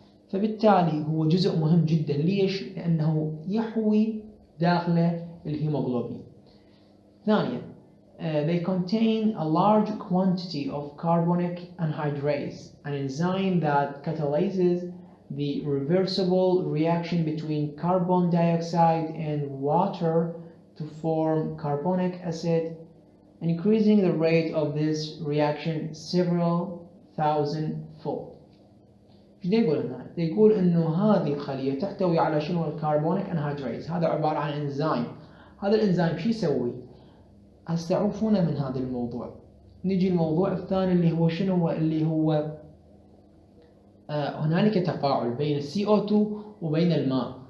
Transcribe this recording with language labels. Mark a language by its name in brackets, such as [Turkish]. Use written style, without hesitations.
[Arabic] فبالتالي هو جزء مهم جدا. ليش؟ لأنه يحوي داخله الهيموغلوبين. ثانيا، [English] they contain a large quantity of carbonic anhydrase, an enzyme that catalyzes the reversible reaction between carbon dioxide and water to form carbonic acid, increasing the rate of this reaction several thousand-fold. [Arabic] ايش يقول هنا؟ يقول انه هذه الخلية تحتوي على شنو؟ الكربونيك انهيدريز. هذا عبارة عن انزيم. هذا الانزيم شو يسوي؟ استعوفونا من هذا الموضوع. نجي الموضوع الثاني اللي هو شنو؟ اللي هو هنالك تفاعل بين السي او 2 وبين الماء.